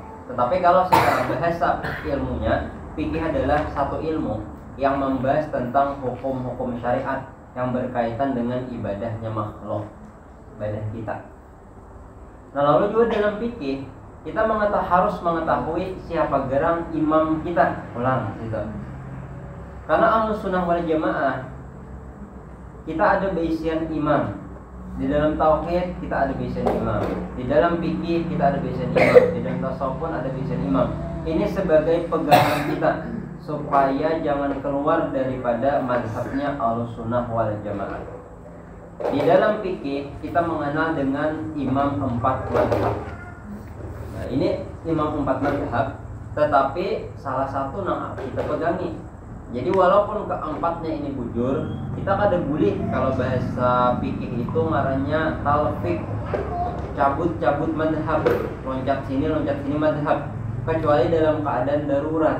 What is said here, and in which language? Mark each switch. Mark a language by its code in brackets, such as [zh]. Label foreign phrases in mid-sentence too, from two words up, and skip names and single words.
[id] Tetapi kalau secara bahasa ilmunya, fikih adalah satu ilmu yang membahas tentang hukum-hukum syariat yang berkaitan dengan ibadahnya makhluk, ibadah kita. Nah, lalu juga dalam fikih kita harus mengetahui siapa gerang imam kita. [bjn] Ulang gitu. Karena [ar] Ahlus Sunnah wal Jamaah [bjn] kita ada baisian imam. Di dalam tauhid kita ada baisian imam. Di dalam fikih kita ada baisian imam. Di dalam tasawuf pun ada baisian imam. [id] Ini sebagai pegangan kita supaya jangan keluar daripada mazhabnya [ar] Ahlus Sunnah wal Jamaah. [id] Di dalam fikih kita mengenal dengan imam 4 mazhab. [bjn] Nah, ini imam 4 mazhab, tetapi salah satu yang kita pegangi Jadi walaupun keempatnya ini bujur, kita kada boleh, kalau bahasa fikih itu ngarannya talfik, cabut madhab, loncat sini madhab, kecuali dalam keadaan darurat.